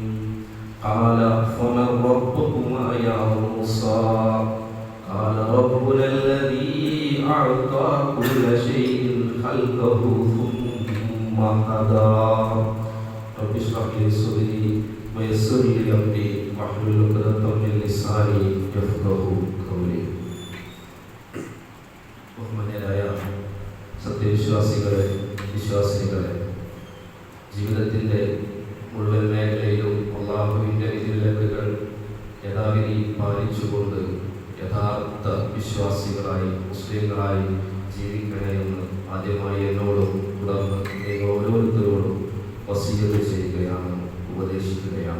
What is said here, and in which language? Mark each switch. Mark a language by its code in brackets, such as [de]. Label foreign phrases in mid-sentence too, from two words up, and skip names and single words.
[ar] قال فمن ربكما يا موسى قال ربنا الذي أعطى كل شيء خلقه ثم هدى. رب اشرح لي صدري ويسر لي أمري واحلل عقدة من لساني يفقهوا قولي. [ml] ബഹുമാന്യരായ സത്യവിശ്വാസികളെ, വിശ്വാസികളെ, ജീവിതത്തിൻ്റെ മുഴുവൻ മേഖലയിലും അള്ളാഹുവിൻ്റെ വിധിവിലക്കുകൾ യഥാവിധി പാലിച്ചുകൊണ്ട് യഥാർത്ഥ വിശ്വാസികളായി മുസ്ലിങ്ങളായി ജീവിക്കണമെന്ന് ആദ്യമായി എന്നോടും തുടർന്ന് നിങ്ങൾ ഓരോരുത്തരോടും വസീയത്ത് ചെയ്യുകയാണ്, ഉപദേശിക്കുകയാണ്.